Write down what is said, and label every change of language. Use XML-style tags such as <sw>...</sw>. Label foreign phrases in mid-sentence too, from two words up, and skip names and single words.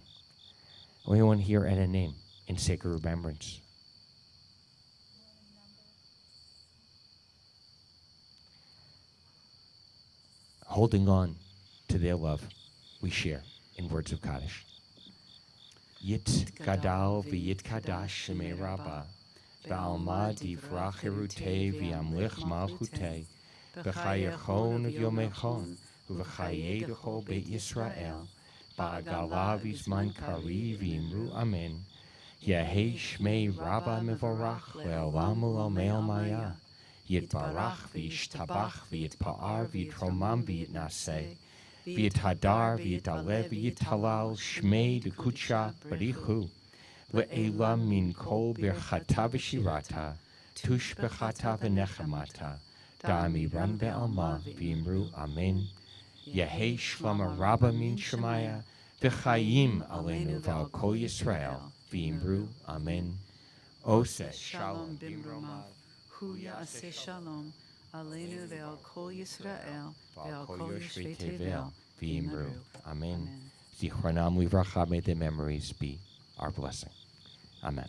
<en>Anyone here add a name in sacred remembrance? Holding on to their love, we share in words of Kaddish.</en> <arc>יתגדל ויתקדש שמיה רבא, בעלמא די ברא כרעותיה וימליך מלכותיה, בחייכון וביומיכון, ובחיי דכל בית Yisrael, בעגלא ובזמן קריב ואמרו אמן, יהא שמיה רבא מברך לעלם ולעלמי עלמיא, יתברך וישתבח ויתפאר ויתרומם ויתנשא ויתהדר ויתעלה ויתהלל שמיה דקודשא בריך הוא, לעלא מן כל ברכתא ושירתא, תשבחתא ונחמתא, דאמירן בעלמא ואמרו אמן, יהא שלמא רבא מן שמיא, וחיים עלינו ועל כל ישראל ואמרו אמן.</arc> <he>עושה שלום במרומיו, הוא יעשה שלום עלינו ועל כל ישראל ועל כל יושבי תבל ואמרו אמן. זכרונם לברכה,</he> <en>may their memories be our blessing. Amen.</en>